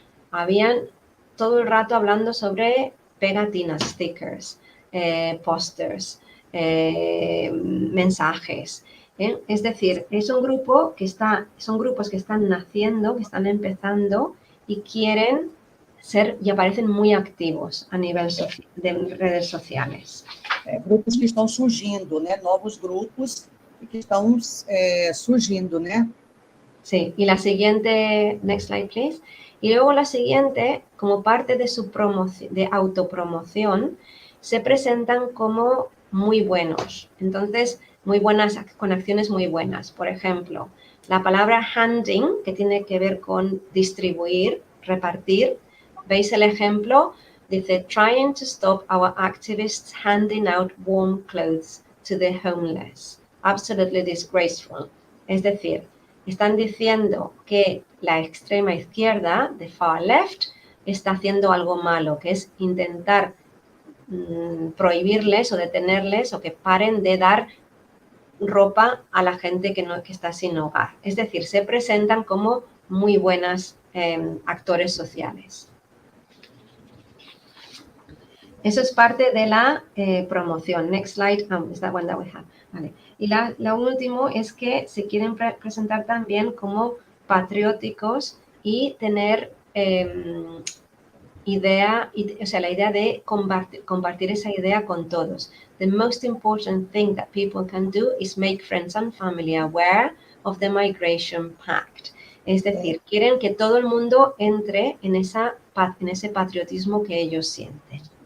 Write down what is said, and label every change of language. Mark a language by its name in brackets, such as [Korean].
[Spanish] Habían todo el rato hablando sobre pegatinas, stickers, pósters, mensajes. Es decir, es un grupo son grupos que están naciendo, que están empezando y quieren ser y aparecen muy activos a nivel de redes sociales. [Portuguese] Grupos que estão surgindo, né? Novos grupos que estão surgindo, né? [Spanish] Sí, y la siguiente, [English] next slide please. [Spanish] Y luego la siguiente, como parte de su de autopromoción, se presentan como muy buenos. Entonces, muy buenas, con acciones muy buenas. Por ejemplo, la palabra handing, que tiene que ver con distribuir, repartir. ¿Veis el ejemplo? Dice, [English] trying to stop our activists handing out warm clothes to the homeless. Absolutely disgraceful. [Spanish] Es decir, están diciendo que la extrema izquierda, [English] the far left, [Spanish] está haciendo algo malo, que es intentar prohibirles o detenerles o que paren de dar ropa a la gente que está sin hogar. Es decir, se presentan como muy buenas actores sociales. Eso es parte de la promoción. [English] Next slide. Is that one that we have? [Spanish] Vale. Y la último es que se quieren presentar también como patrióticos y tener la idea de compartir esa idea con todos. [English] The most important thing that people can do is make friends and family aware of the Migration Pact. [Spanish] Es decir, quieren que todo el mundo entre en ese patriotismo que ellos sienten.